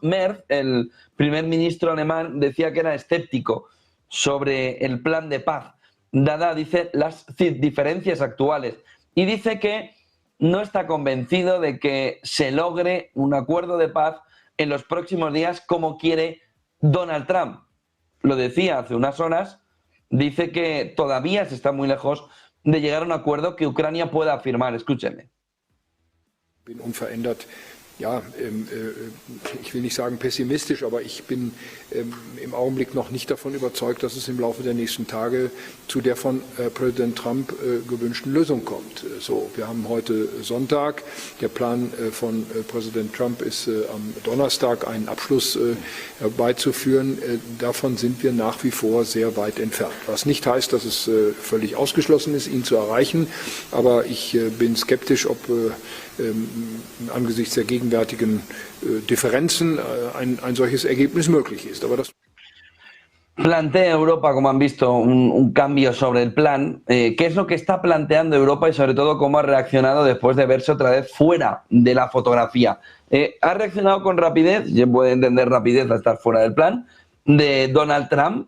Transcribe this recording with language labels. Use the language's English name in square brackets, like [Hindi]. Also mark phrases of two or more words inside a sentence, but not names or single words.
[Spanish] Merz, el primer ministro alemán, decía que era escéptico sobre el plan de paz, dada, dice, las diferencias actuales, y dice que no está convencido de que se logre un acuerdo de paz en los próximos días como quiere Donald Trump. Lo decía hace unas horas, dice que todavía se está muy lejos de llegar a un acuerdo que Ucrania pueda firmar. Escúchenme. [German] Unverändert ja, ich will nicht sagen pessimistisch, aber ich bin im Augenblick noch nicht davon überzeugt, dass es im Laufe der nächsten Tage zu der von Präsident Trump gewünschten Lösung kommt. So, wir haben heute Sonntag. Der Plan von Präsident Trump ist am Donnerstag einen Abschluss herbeizuführen. Davon sind wir nach wie vor sehr weit entfernt. Was nicht heißt, dass es völlig ausgeschlossen ist, ihn zu erreichen. Aber ich bin skeptisch, ob angesichts der gegenwärtigen Differenzen ein solches Ergebnis möglich ist. Aber das [Spanish] Plantea Europa, como han visto, un cambio sobre el plan. ¿Qué es lo que está planteando Europa y sobre todo cómo ha reaccionado después de verse otra vez fuera de la fotografía? Ha reaccionado con rapidez, ya puede entender rapidez a estar fuera del plan, de Donald Trump.